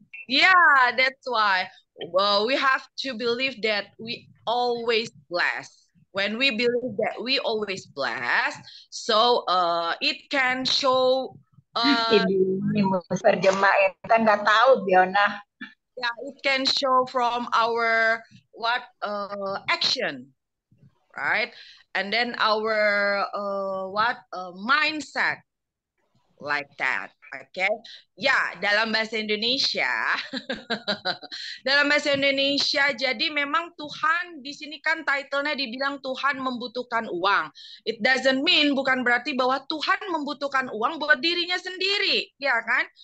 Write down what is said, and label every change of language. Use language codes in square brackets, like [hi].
[en] Yeah, that's why. Well, we have to believe that we always blessed. When we believe that we always blessed, so it can show. [id] Ini mus terjemahin kan nggak tahu Biona. [en] Yeah, it can show from our action, right? And then our mindset like that. [id] Oke, ya dalam bahasa Indonesia, dalam bahasa Indonesia. Jadi memang Tuhan di sini kan titlenya dibilang Tuhan membutuhkan uang. [en] It doesn't mean, [id] bukan berarti bahwa Tuhan membutuhkan uang buat dirinya sendiri, ya kan?